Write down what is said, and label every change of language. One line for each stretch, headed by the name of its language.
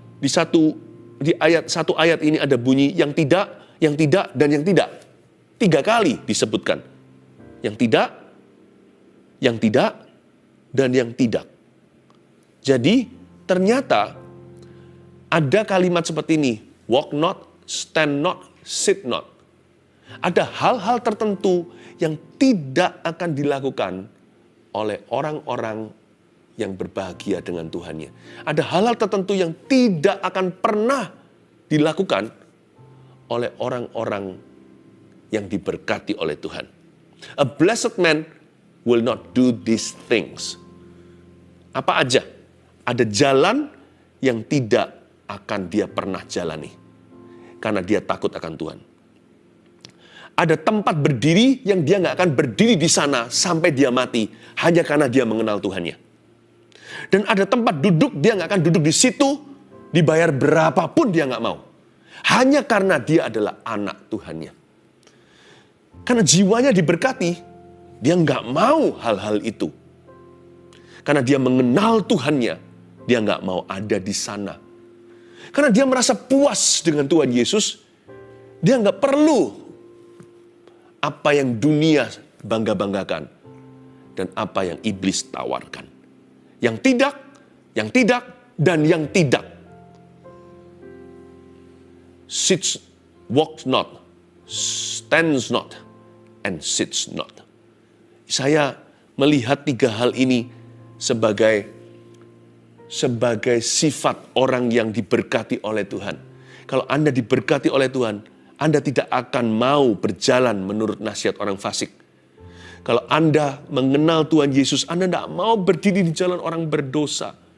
Indonesian: Di satu ayat ini ada bunyi yang tidak, dan yang tidak. 3 kali disebutkan. Yang tidak, dan yang tidak. Jadi, ternyata ada kalimat seperti ini.
English: Walk not, stand not, sit not.
Indonesian: Ada hal-hal tertentu yang tidak akan dilakukan oleh orang-orang yang berbahagia dengan Tuhannya. Ada hal-hal tertentu yang tidak akan pernah dilakukan oleh orang-orang yang diberkati oleh Tuhan.
English: A blessed man will not do these things.
Indonesian: Apa aja? Ada jalan yang tidak akan dia pernah jalani. Karena dia takut akan Tuhan. Ada tempat berdiri yang dia nggak akan berdiri di sana sampai dia mati. Hanya karena dia mengenal Tuhannya. Dan ada tempat duduk, dia nggak akan duduk di situ, dibayar berapapun dia nggak mau. Hanya karena dia adalah anak Tuhannya. Karena jiwanya diberkati, dia nggak mau hal-hal itu. Karena dia mengenal Tuhannya, dia nggak mau ada di sana. Karena dia merasa puas dengan Tuhan Yesus, dia nggak perlu apa yang dunia bangga-banggakan dan apa yang iblis tawarkan. Yang tidak, dan yang tidak.
English: Sits, walks not, stands not, and sits not.
Indonesian: Saya melihat 3 hal ini sebagai sifat orang yang diberkati oleh Tuhan. Kalau Anda diberkati oleh Tuhan, Anda tidak akan mau berjalan menurut nasihat orang fasik. Kalau Anda mengenal Tuhan Yesus, Anda tidak mau berdiri di jalan orang berdosa.